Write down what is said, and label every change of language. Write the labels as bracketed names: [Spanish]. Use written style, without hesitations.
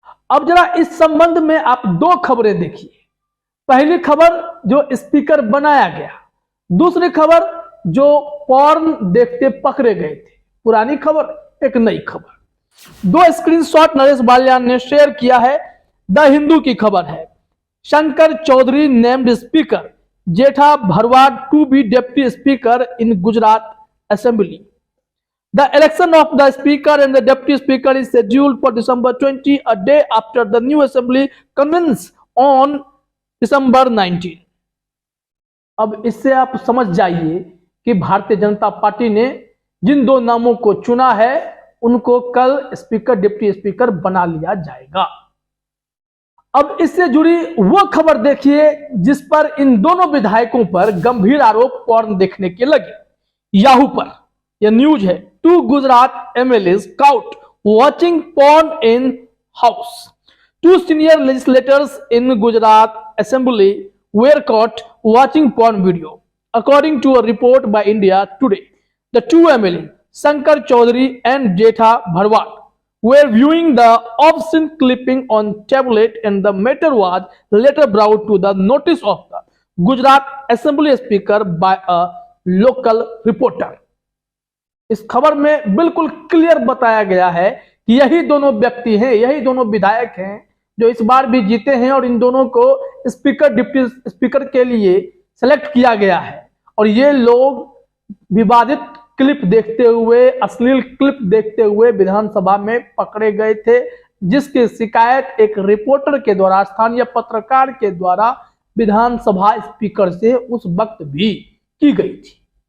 [Hindi] अब जरा इस संबंध में आप दो खबरें देखिए। पहली खबर जो स्पीकर बनाया गया, दूसरी खबर जो पॉर्न देखते पकड़े गए थे। पुरानी खबर, एक नई खबर। दो स्क्रीनशॉट नरेश बाल्यान ने शेयर किया है। [English] the Hindu [Hindi] की खबर है, [English] Shankar Chaudhary named speaker, Jetha Bharwad to be deputy speaker in Gujarat assembly. The election of the speaker and the deputy speaker is scheduled for December 20, a day after the new assembly convenes on December 19। [Hindi] अब इससे आप समझ जाइए कि Bharatiya Janata party ने जिन दो नामों को चुना है, उनको कल स्पीकर डिप्टी स्पीकर बना लिया जाएगा। अब इससे जुड़ी वो खबर देखिए जिस पर इन दोनों विधायकों पर गंभीर आरोप पॉर्न देखने के लगे। याहू पर यह न्यूज है, 2 Gujarat एमएलएs [English] caught watching porn in house। 2 senior legislators in Gujarat Assembly were caught watching porn video, according to a report by India Today. The two MLA, Shankar Chaudhary and Jetha Bharwad, were viewing the obscene clipping on tablet, and the matter was later brought to the notice of the Gujarat Assembly Speaker by a local reporter। [Hindi] इस खबर में बिल्कुल clear बताया गया है कि यही दोनों व्यक्ति हैं, यही दोनों विधायक हैं जो इस बार भी जीते हैं, और इन दोनों को स्पीकर डिप्टी स्पीकर के लिए सेलेक्ट किया गया है। और ये लोग विवादित क्लिप देखते हुए, अश्लील क्लिप देखते हुए विधानसभा में पकड़े गए थे, जिसकी शिकायत एक रिपोर्टर के द्वारा, स्थानीय पत्रकार के द्वारा विधानसभा स्पीकर से उस वक्त भी की गई थी।